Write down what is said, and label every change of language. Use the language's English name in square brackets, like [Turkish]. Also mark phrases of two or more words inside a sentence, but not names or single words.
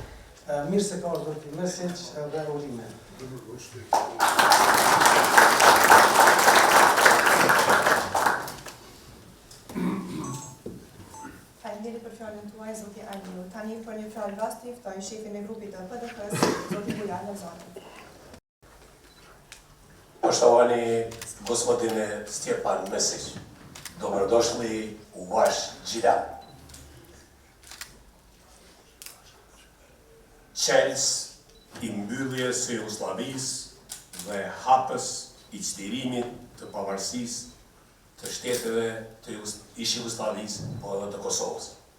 [Albanian] Mirë se ka zoti Mesić dhe urime. Faleminderit për fjalën tuaj, zoti Aliu. Tani për një fjalë rasti ftoj shefin e grupit të PDK-s, zoti Bujar Lozani. [Croatian] Poštovani gospodine Stjepan Mesić, dobrodošli u vaš Gjilan. [Albanian] Qelës i mbylljes së Jugosllavisë dhe hapës i çlirimit të pavarësisë të shteteve të ish Jugosllavisë, po edhe të Kosovës.